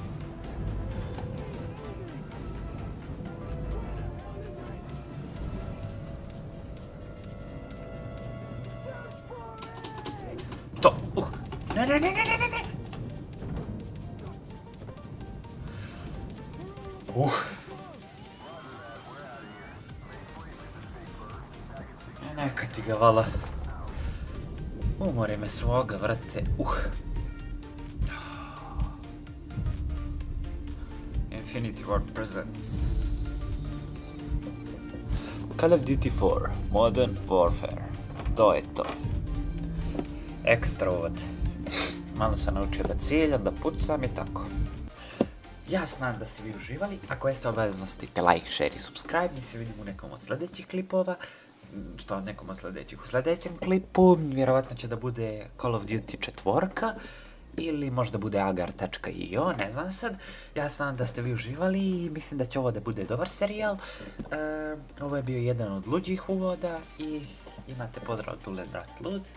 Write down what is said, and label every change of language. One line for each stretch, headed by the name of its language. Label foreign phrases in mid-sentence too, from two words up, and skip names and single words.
Bosnian: To, ne. Neka ti ga vala. Umori me svoga, vrate.
English: Infinity Ward presents Call of Duty 4 Modern Warfare.
Bosnian: To je to. Ekstra uvod. Malo sam naučio da ciljam, da pucam i tako. Ja znam da ste vi uživali. Ako jeste, obavezno stisnite like, share i subscribe. Mi se vidimo u nekom od sljedećih klipova. U sljedećem klipu vjerovatno će da bude Call of Duty 4. Ili možda bude agar.io, ne znam sad. Ja znam da ste vi uživali i mislim da će ovo da bude dobar serijal. Ovo je bio jedan od luđih uvoda i imate pozdrav od Dule Brat Lud.